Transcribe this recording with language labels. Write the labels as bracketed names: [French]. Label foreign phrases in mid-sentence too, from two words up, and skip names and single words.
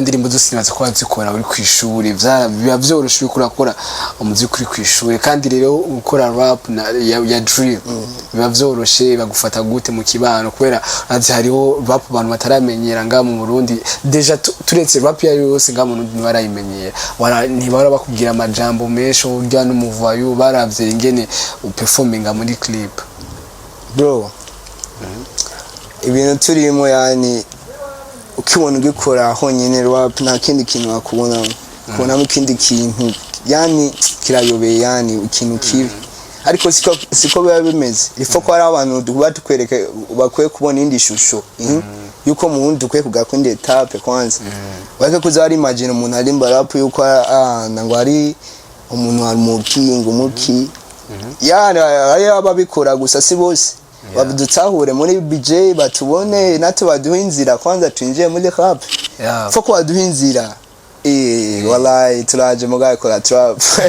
[Rundi] ndirimbo zose nibaza ko bazikora uri kwishuri biba byoroshe uri kurakora umuziki uri kwishuri kandi rero ukora rap ya drill biba byoroshe bagufata gute mu kibano kubera azi hariho rap abantu bataramenyera nga mu Burundi deja turetse rap ya yose nga mu Burundi barayimenyera ntibara bakubwira amajambo mesho urya n'umuvayo baravye ingene uperforminga muri clip bro ibintu turimo yani ukibona ugikora honyine rap nta kindi kintu wakubona kubonamo ikindi kintu yani kirayobeye yani ikintu kibi ariko siko biba bimeze ifo ko ari abantu duba tukwereka bakwiye kubona indi shusho yuko mu wundi ukwiye kugakunda etape kwanza wake kuza ari imagine umuntu ari rap yuko ngo ari umuntu ari muki yani ari ababikora gusa si bose badutahure muri BJ batubone nato baduha inzira kwanza twinjiye muri rap foko baduha inzira wallahi turaje mugaye kora trap